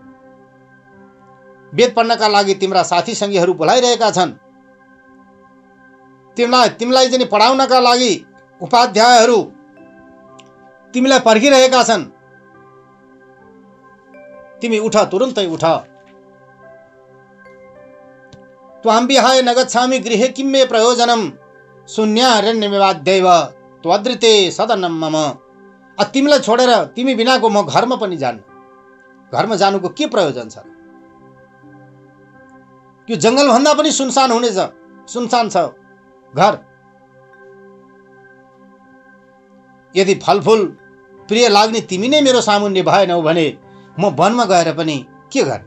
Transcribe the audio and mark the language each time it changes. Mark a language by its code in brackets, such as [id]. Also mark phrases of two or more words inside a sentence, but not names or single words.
[ne] वेद पढ्नका लागि तिम्रा साथी सङ्गीहरू बोलाइरहेका छन्। तिमीलाई चाहिँ पढाउनका लागि उपाध्यायहरू तिमीलाई पर्खिरहेका छन्। तिमी उठ, तुरुन्तै उठ। [sa] त्वां विहाय न गच्छामि गृहे किं मे प्रयोजनम शून्यारण्यमेवाद्यैव त्वदृते सदनं मम। [ne] तिमीलाई छोडेर तिमी बिनाको म घरमा पनि जान्न। घरमा जानुको के प्रयोजन छ? यो जंगल भन्दा पनि सुनसान हुनेछ, सुनसान छ घर। यदि फलफुल प्रिय लाग्ने तिमी नै मेरो सामुन्ने भएनौ भने म वनमा गएर पनि के गर्ने?